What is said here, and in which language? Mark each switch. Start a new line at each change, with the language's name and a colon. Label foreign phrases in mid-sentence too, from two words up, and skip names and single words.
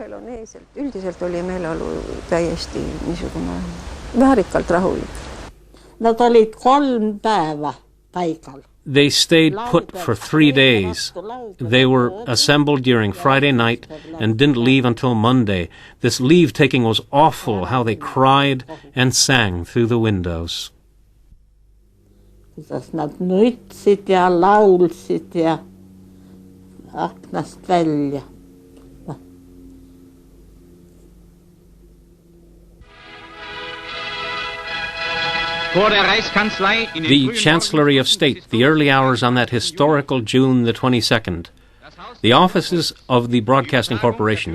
English: They stayed put for 3 days. They were assembled during Friday night and didn't leave until Monday. This leave-taking was awful, how they cried and sang through the windows.
Estonian: Kuidas nad nutsid ja laulsid ja aknast välja.
English: The Chancellery of State, the early hours on that historical June the 22nd. The offices of the Broadcasting Corporation.